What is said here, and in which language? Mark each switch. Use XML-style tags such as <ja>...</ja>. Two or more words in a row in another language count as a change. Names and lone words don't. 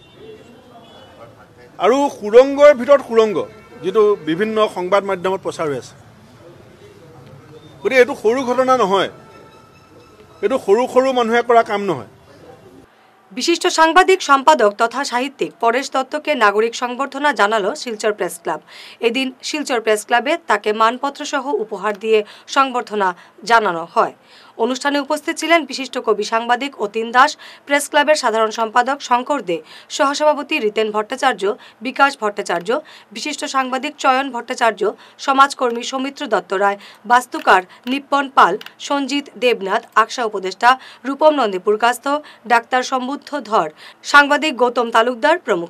<as>আৰু সুৰংগৰ ভিতৰত সুৰংগ, যিটো বিভিন্ন সংবাদ মাধ্যমত প্ৰচাৰ হৈ আছে। গতিকে এইটো সৰু ঘটনা নহয়, এইটো সৰু সৰু মানুহে কৰা কাম নহয়।</as> <bn>বিশিষ্ট সাংবাদিক, সম্পাদক তথা সাহিত্যিক পরেশ দত্তকে নাগরিক সংবর্ধনা জানালো শিলচর প্রেস ক্লাব। এদিন শিলচর প্রেস ক্লাবে তাকে মানপত্র সহ উপহার দিয়ে সংবর্ধনা জানানো হয়। অনুষ্ঠানে উপস্থিত ছিলেন বিশিষ্ট কবি সাংবাদিক অতীন দাস, প্রেস ক্লাবের সাধারণ সম্পাদক শঙ্কর দে, সহসভাপতি রিতেন ভট্টাচার্য, বিকাশ ভট্টাচার্য, বিশিষ্ট সাংবাদিক চয়ন ভট্টাচার্য, সমাজকর্মী সৌমিত্র দত্ত রায়, বাস্তুকার নিপ্পন পাল, সঞ্জিত দেবনাথ, আকশা উপদেষ্টা রূপম নন্দীপুর কাস্থ, ডাক্তার সম্বুদ্ধ ধর, সাংবাদিক গৌতম তালুকদার প্রমুখ।</bn>